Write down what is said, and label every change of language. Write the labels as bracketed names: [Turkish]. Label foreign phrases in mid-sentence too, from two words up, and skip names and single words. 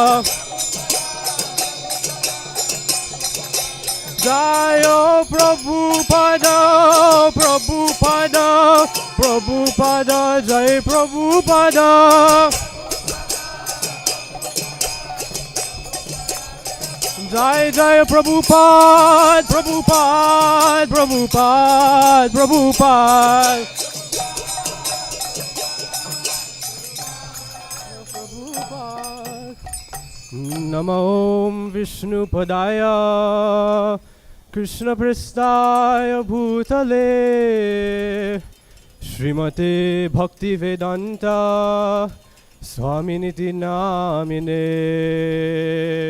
[Sanskrit] जय प्रभुपाद, प्रभुपाद, प्रभुपाद, जय प्रभुपाद. जय जय प्रभुपाद, प्रभुपाद, प्रभुपाद, प्रभुपाद. नमो ॐ विष्णु पादाय कृष्ण प्रेष्ठाय भूतले श्रीमते भक्ति वेदान्त स्वामिन्निति नामिने.